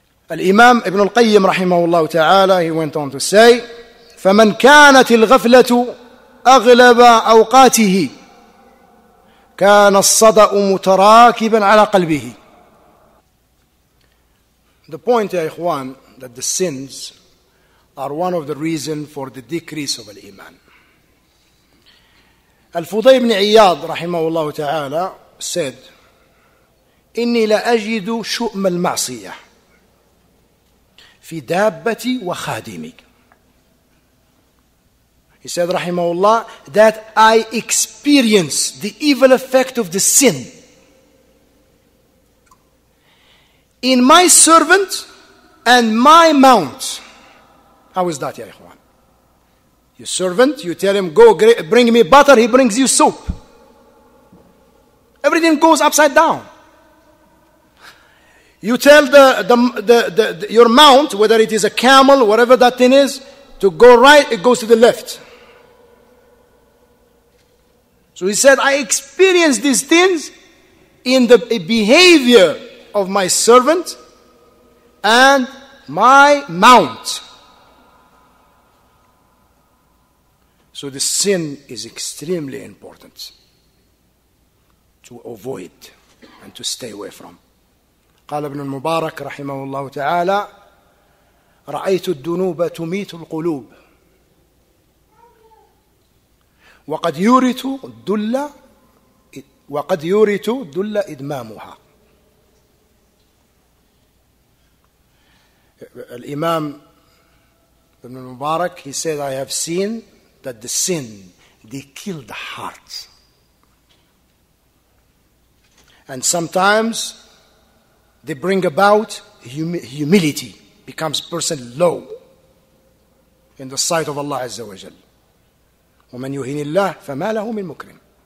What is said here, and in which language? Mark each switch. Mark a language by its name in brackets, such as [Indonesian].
[Arabic] Al-Imam Ibn al-Qayyim rahimahullah ta'ala, [English] he went on to say, [Arabic] فَمَنْ كَانَتِ الْغَفْلَةُ أغلب أوقاته كان الصدأ متراكبا على قلبه. [English] The point, ya ikhwan, that the sins are one of the reasons for the decrease of al-Iman. [Arabic] Al-Fudayl ibn Iyad rahimahullah ta'ala said, إني لأجد شؤم المعصية في دابتي وخادمي. [English] He said, rahimahullah, that I experience the evil effect of the sin in my servant and my mount. How is that, ya ikhwan? Your servant, you tell him, go bring me butter, he brings you soap. Everything goes upside down. You tell your mount, whether it is a camel, whatever that thing is, to go right, it goes to the left. So he said, I experience these things in the behavior of my servant and my mount. So the sin is extremely important to avoid and to stay away from. [Arabic] قال ابن المبارك رحمه الله تعالى رأيت الذنوب تميت القلوب وقد يورث الذل إدمامها. [English] Al-Imam Ibn al-Mubarak, he said, I have seen that the sin, they kill the heart. And sometimes they bring about humility, becomes person low in the sight of Allah Azza wa Jal. [Arabic] ومن يهن الله فما له من مكرم.